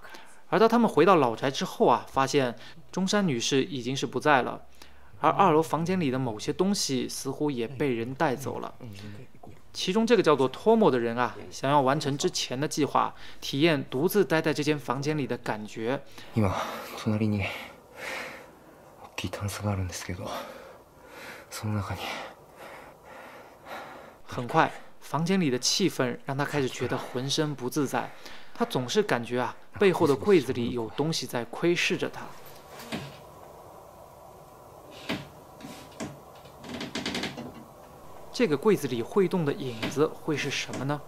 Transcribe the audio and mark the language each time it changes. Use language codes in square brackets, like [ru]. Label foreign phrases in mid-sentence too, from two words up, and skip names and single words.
[zh] 而当他们回到老宅之后发现中山女士已经是不在了，而2楼房间里的某些东西似乎也被人带走了。其中这个叫做托莫的人想要完成之前的计划，体验独自待在这间房间里的感觉。 [ja] 今隣に大きいタンスがあるんですけど、その中に。 [zh] 很快，房间里的气氛让他开始觉得浑身不自在。他总是感觉背后的柜子里有东西在窥视着他。这个柜子里会动的影子会是什么呢？